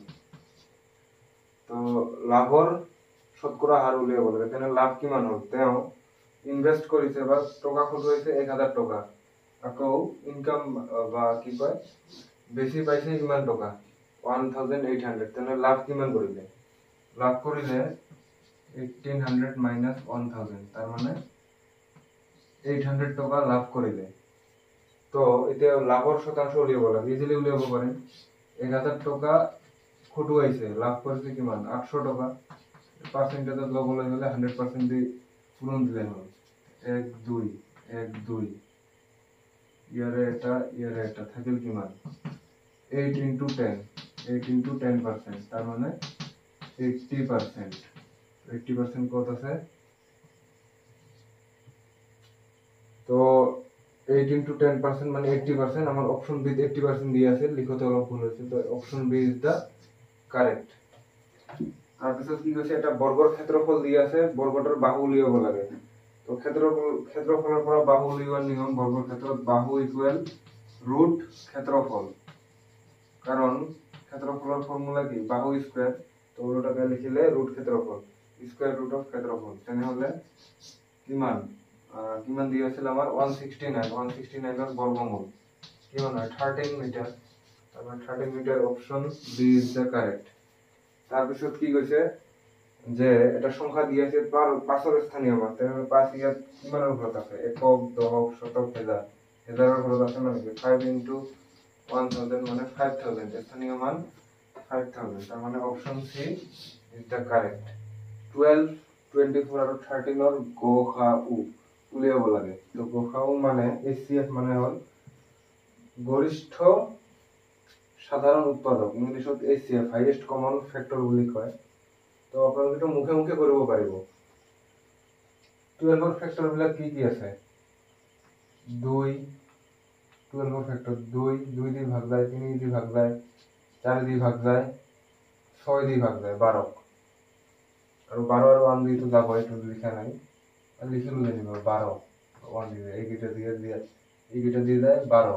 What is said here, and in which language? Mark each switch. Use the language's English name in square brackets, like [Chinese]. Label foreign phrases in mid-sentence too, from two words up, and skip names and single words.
[Assamese] তো লাভৰ শতকৰা হাৰ উলিয়াব লাগে, তেনে লাভ কিমান হ'ল, তেওঁ ইনভেস্ট কৰিছে বা টকা খৰচ হৈছে 1000 টকা, আকৌ ইনকাম বা কি কয় বেশি পাইছে ইমান টকা 1800, তাহলে লাভ কিমান করিলে? লাভ করিলে 1800 মাইনাস 1000, তার মানে 800 টাকা লাভ করিলে। তো এতিয়া লাভৰ শতাংশ উলিয়াব লাগে, ইজিলি উলিয়াব পারেন। 1000 টাকা খটু আইছে, লাভ করেছে কিমান 800 টাকা। পার্সেন্টেজত লবলৈ হলে 100% দি পূরণ দিলে হল। 1 2 1 2 ইয়ারে এটা থাকিল কিমান 8 into 10 8 into 10%, তার মানে 80%। 80% কত আছে? তো 8 into 10% মানে 80%। আমার অপশন বি 80% দিয়ে আছে, লিখতে অলপ ভুল হয়েছে, তো [English] option B is the correct. [Assamese] তারপিছত কি কৈছে, এটা বর্গৰ ক্ষেত্রফল দিয়ে আছে, বর্গটার বাহু উলিয়াব লাগে। তো ক্ষেত্রফলের পৰা বাহু উলিওৱাৰ নিয়ম, বর্গৰ ক্ষেত্ৰত বাহু [English] equal root [Assamese] ক্ষেত্রফল। কারণ ক্ষেত্রফলের ফর্মুলা কি বাহু স্কয়ার, তো ওটাকে লিখিলে রুট ক্ষেত্রফল, [English] square root of [Assamese] ক্ষেত্রফল। তেনেহলে কিমান দিয়ে আছিল আমার 169 এর বর্গমূল কিমান হয় 13 মিটার। তারপর 13 মিটার, [English] option B is the correct. [Assamese] তারপিছত কি কৈছে যে এটা সংখ্যা দিয়ে আছে 5 এর স্থানীয় মান, তাহলে 5 ইয়াত কিমানের ঘরত আছে? একক, দশক, শতক, হাজার। হাজারের ঘরত আছে মানে কি 5 into 1000 মানে 5000, স্থানীয় মান 5000, তার মানে [English] option C is the correct. [Assamese] 12 24 আর 13 এর গসাউ উলিয়াব লাগে। তো গসাউ মানে এসসিএফ মানে হল গরিষ্ঠ সাধারণ উৎপাদক, ইংলিশত এসসিএফ [English] highest common factor [Assamese] বুলি কয়। তো আপোনালোকে মুখে মুখে কৰিব পাৰিব। 12 এর ফ্যাক্টর বিলাক কি কি আছে? 2 12 এর ফ্যাক্টর 2 দিয়ে ভাগ যায়, 3 দিয়ে ভাগ যায়, 4 দিয়ে ভাগ যায়, 6 দিয়ে ভাগ যায় 12। আর 12 আর 1 দিয়ে তো যাব, এটা লেখা নাই, লিখে লুলে নিব 12 1 দিয়ে এইটা দিয়ে যায় 12।